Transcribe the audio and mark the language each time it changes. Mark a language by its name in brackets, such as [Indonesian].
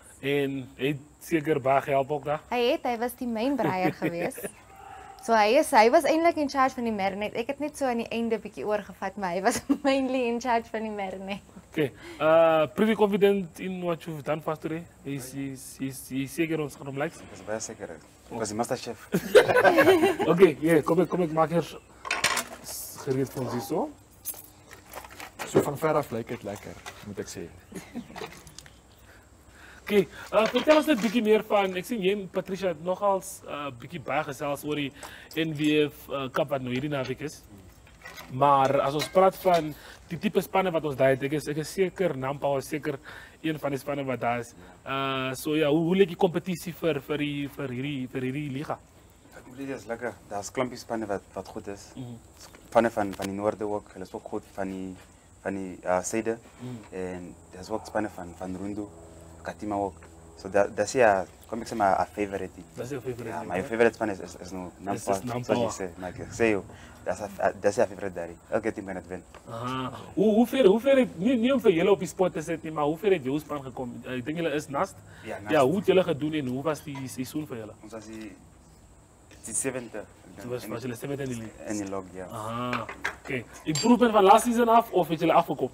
[Afrikaans] En het seker baie gehelp ook daar? Hy was die main breier geweest. So hy was eintlik in charge van die marinade. Ek het net so aan die einde bietjie oorgevat, maar hy was mainly in charge van die marinade. Okay. [English] Pretty confident in what you've done for today? [Afrikaans] He's seker ons gaan hom likes? Ek is baie seker. Ek was die master chef. Okay, yeah, kom ek maak hier gereed vir ons hier so. So van ver af lyk dit lekker, moet ek sê. Okay, vertel ons net 'n bietjie meer van, ek sien jy en Patricia het nogals bietjie baie gesels oor die NWF Cup wat nou hierdie naweek is. Maar as ons praat van die tipe spanne wat ons daar het, ek is seker Nampa is seker een van die spanne wat daar is. So ja, hoe lyk die kompetisie vir hierdie liga? Dit is lekker. Daar's klompie spanne wat goed is. Spanne van die noorde ook, hulle is ook goed van die suide. En daar's ook spanne van Rundu, Katima ook. So that's kom ek sê maar 'n favorite. [English] That's your favorite. [Afrikaans] Ja, my favorite span is no Nampa. Soos jy sê, like ek sê jou, [English] that's your favorite daddy. [Afrikaans] Elke team kan dit wen. Hoe ver het nie om vir julle op die spot te sit nie, maar hoe ver het jou span gekom? Ek dink julle is nast. Ja, hoe het julle gedoen en hoe was die seisoen vir julle? Ons was die 7de. Was julle 7de in die league? In die log, ja. Okay. Improvement van last season af of het julle afgekom?